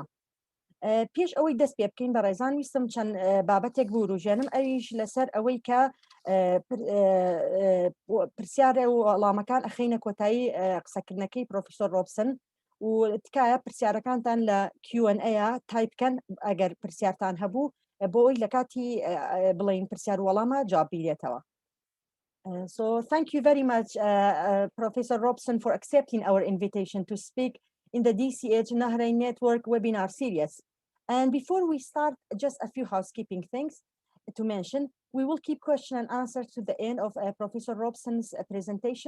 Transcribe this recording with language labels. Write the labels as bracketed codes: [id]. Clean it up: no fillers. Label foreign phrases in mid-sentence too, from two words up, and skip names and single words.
[ckb] پێش ئەوەی دەست پێ بکەین بە ڕێزان ویستم چەند بابەتێک بوروژێنم ئەویش لەسەر ئەوەی کە پرسیارە و وەڵامەکان ئەخینە کۆتایی قسەکردنەکەی پرۆفیسۆر ڕۆبسن و تکایە پرسیارەکانتان لە Q&A تایپکەن ئەگەر پرسیارتان هەبوو بۆ ئەوی لە کاتی بڵین پرسیار وەڵامە جواب بیرێتەوە. [en] So thank you very much, Professor Robson, for accepting our invitation to speak in the DCH Nahrein Network webinar series. And before we start, just a few housekeeping things to mention. We will keep question and answer to the end of Professor Robson's presentation.